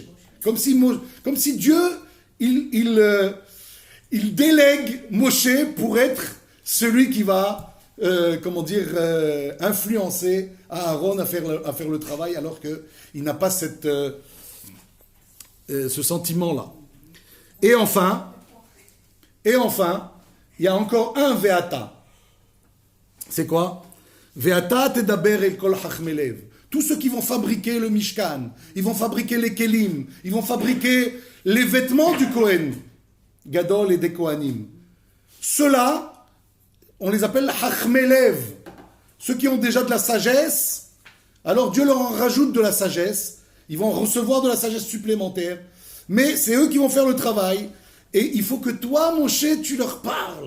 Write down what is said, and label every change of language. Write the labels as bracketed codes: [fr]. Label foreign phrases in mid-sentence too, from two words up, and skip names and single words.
[fr] Comme si Dieu, il délègue Moshe pour être celui qui va, influencer Aaron à faire le travail alors qu'il n'a pas ce sentiment-là. Et enfin, il y a encore un Ve'ata. C'est quoi? [he] ואתה תדבר אל כל חכמי לב. [fr] Tous ceux qui vont fabriquer le Mishkan, ils vont fabriquer les Kelim, ils vont fabriquer les vêtements du [he] כהן, גדול [fr] et des Kohanim. Ceux-là, on les appelle chachmelev. Ceux qui ont déjà de la sagesse, alors Dieu leur en rajoute de la sagesse, ils vont recevoir de la sagesse supplémentaire, mais c'est eux qui vont faire le travail, et il faut que toi, Moshe, tu leur parles.